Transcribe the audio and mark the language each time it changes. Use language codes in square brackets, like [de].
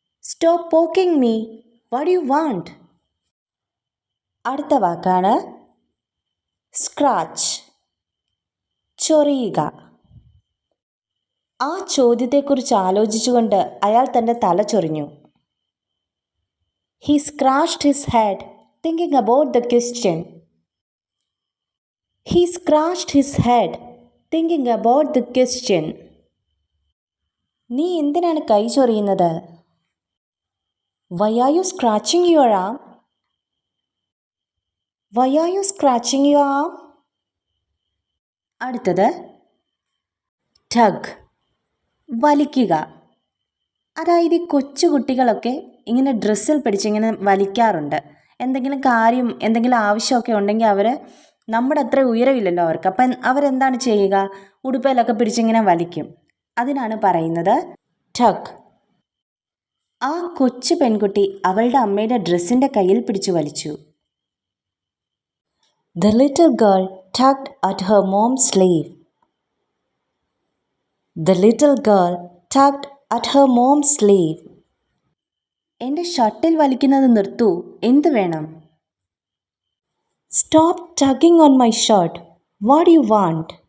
[en] Stop poking me. What do you want? [ml] അടുത്ത വാക്കാണ് scratch. ചൊറിയുക. ആ ചോദ്യത്തെക്കുറിച്ച് ആലോചിച്ചുകൊണ്ട് അയാൾ തൻ്റെ തല ചൊറിഞ്ഞു. [en] He scratched his head thinking about the question. He scratched his head thinking about the question. [ml] നീ എന്തിനാണ് കൈ ചൊറിയുന്നത്? [en] Why are you scratching your arm? Why are you scratching your arm? [ml] അടുത്തത് ടഗ്. വലിക്കുക. അതായത് ഈ കൊച്ചുകുട്ടികളൊക്കെ ഇങ്ങനെ ഡ്രസ്സിൽ പിടിച്ചിങ്ങനെ വലിക്കാറുണ്ട്. എന്തെങ്കിലും കാര്യം, എന്തെങ്കിലും ആവശ്യമൊക്കെ ഉണ്ടെങ്കിൽ അവർ നമ്മുടെ അത്ര ഉയരമില്ലല്ലോ അവർക്ക്. അപ്പം അവരെന്താണ് ചെയ്യുക? ഉടുപ്പയിലൊക്കെ പിടിച്ചിങ്ങനെ വലിക്കും. അതിനാണ് പറയുന്നത് ടഗ്. ആ കൊച്ചു പെൺകുട്ടി അവളുടെ അമ്മയുടെ ഡ്രസ്സിൻ്റെ കയ്യിൽ പിടിച്ചു വലിച്ചു. [en] The little girl tugged at her mom's sleeve. The little girl tugged at her mom's sleeve. [ml] എൻ്റെ ഷർട്ടിൽ വലിക്കുന്നത് നിർത്തൂ, എന്ത് വേണം? [en] Stop tugging on my shirt. What do you want?